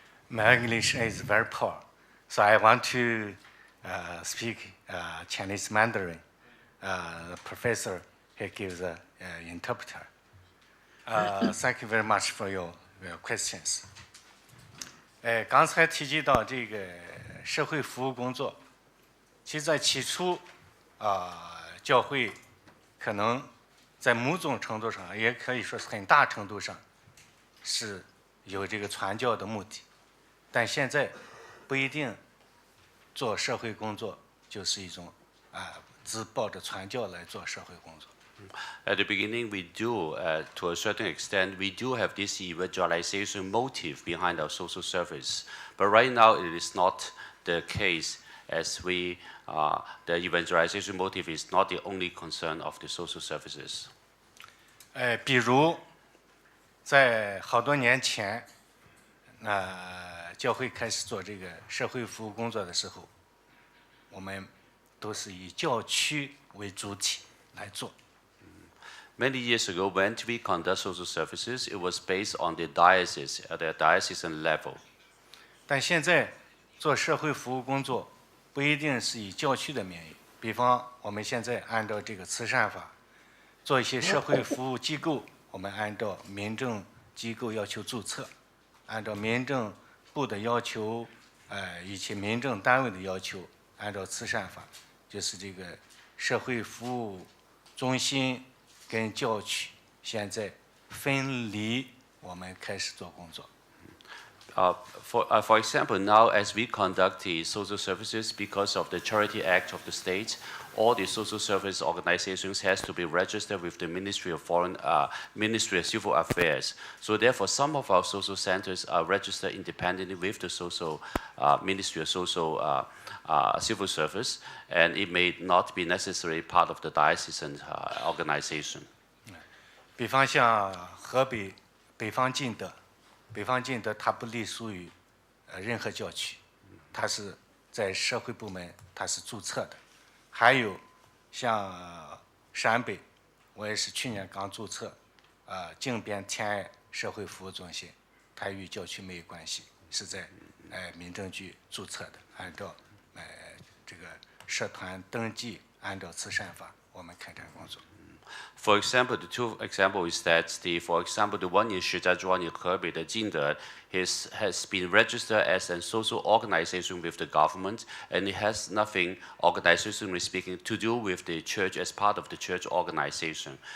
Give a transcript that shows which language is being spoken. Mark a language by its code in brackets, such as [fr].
[en] My English is very poor, so I want to speak Chinese Mandarin. The professor, he gives an interpreter. Thank you very much for your questions. [zh] 刚才提及到这个社会服务工作，其实在起初，教会可能在某种程度上，也可以说是很大程度上，是有这个传教的目的。但现在不一定做社会工作就是一种只抱着传教来做社会工作。 [en] At the beginning, we do, to a certain extent, we do have this evangelization motive behind our social service. But right now, it is not the case, as we, the evangelization motive is not the only concern of the social services. [zh] 比如在好多年前，教会开始做这个社会服务工作的时候，我们都是以教区为主体来做。 [en] Many years ago, when we conduct social services, it was based on the diocese at the diocesan level. [zh] 但现在做社会服务工作不一定是以教区的名义，比方我们现在按照这个慈善法做一些社会服务机构，我们按照民政机构要求注册，按照民政部的要求，以及民政单位的要求，按照慈善法，就是这个社会服务中心跟教区现在分离，我们开始做工作。 [en] For example, now as we conduct the social services because of the Charity Act of the state, all the social service organizations has to be registered with the Ministry of Ministry of Civil Affairs. So therefore, some of our social centers are registered independently with the social Ministry of Social Civil Service, and it may not be necessarily part of the diocesan organization. [zh] 比方像河北北方进德。北方进德它不隶属于任何教区，它是在社会部门它是注册的。还有像陕北，我也是去年刚注册，靖边天爱社会服务中心，它与教区没有关系，是在民政局注册的，按照这个社团登记，按照慈善法，我们开展工作。 [en] For example, the two examples is that for example, the one in Shijiazhuang in Hebei, the Jingde, has been registered as a social organization with the government, and it has nothing, organizationally speaking, to do with the church as part of the church organization.